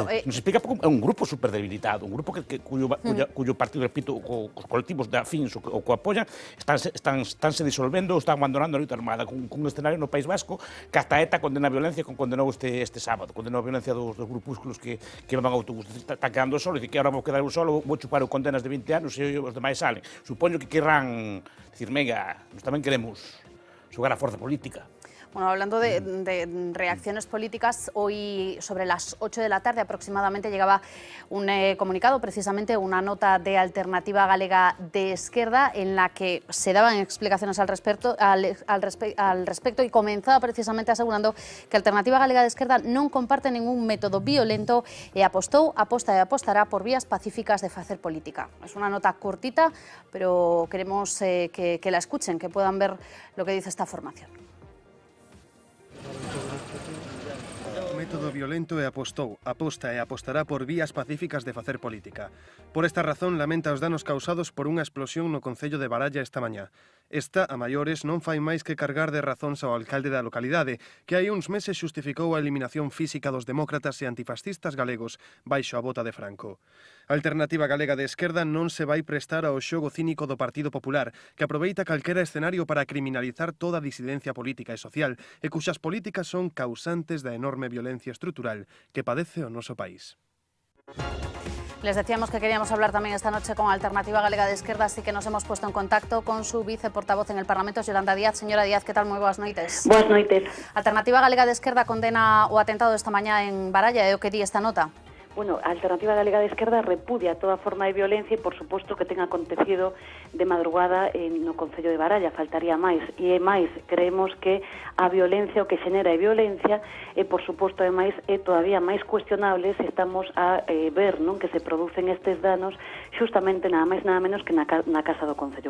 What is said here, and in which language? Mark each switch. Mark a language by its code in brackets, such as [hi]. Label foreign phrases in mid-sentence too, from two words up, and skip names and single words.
[gl] nos explica porque é un grupo super debilitado, [es] un grupo cuyo partido, [gl] repito, os colectivos de afins o que apoyan, estánse disolvendo ou están abandonando a loita armada, cun escenario no País Vasco que hasta ETA condena a violencia, como condenou este sábado, condenou a violencia dos grupúsculos que van a autobús, está quedando solo, e que ahora vou quedar eu solo, vou chupar condenas de 20 anos e os demais salen. Supoño que querrán decir, mega, nos tamén queremos xogar a forza política. [es] Bueno, hablando de reacciones políticas, hoy sobre las 8 de la tarde aproximadamente llegaba un comunicado, precisamente una nota de Alternativa Galega de Esquerda, en la que se daban explicaciones al respecto y comenzaba precisamente asegurando que Alternativa Galega de Esquerda [gl] non comparte ningún método violento e aposta e apostará por vías pacíficas de facer política. [es] Es una nota cortita, pero queremos que la escuchen, que puedan ver lo que dice esta formación. [gl] Método violento e aposta e apostará por vías pacíficas de facer política. Por esta razón, lamenta os danos causados por unha explosión no concello de Baralla esta mañá. Esta, a maiores, non fai máis que cargar de razóns ao alcalde da localidade, que hai uns meses xustificou a eliminación física dos demócratas e antifascistas galegos baixo a bota de Franco. A Alternativa Galega de Esquerda non se vai prestar ao xogo cínico do Partido Popular, que aproveita calquera escenario para criminalizar toda a disidencia política e social, e cuxas políticas son causantes da enorme violencia estrutural que padece o noso país. [es] Les decíamos que queríamos hablar también esta noche con Alternativa Galega de Esquerda, así que nos hemos puesto en contacto con su viceportavoz en el Parlamento, Yolanda Díaz. Señora Díaz, ¿qué tal? Muy [gl] boas noites. Boas noites. Alternativa Galega de Esquerda condena o atentado esta mañá en Baralla, e o que di esta nota? Bueno, a Alternativa Galega de Esquerda repudia toda forma de violencia e, por suposto, que ten acontecido de madrugada no concello de Baralla, faltaría máis. E máis, creemos que a violencia, o que xenera a violencia, e, por suposto, é máis, é todavía máis cuestionable se estamos a ver, non, que se producen estes danos xustamente nada máis nada menos que na casa do concello.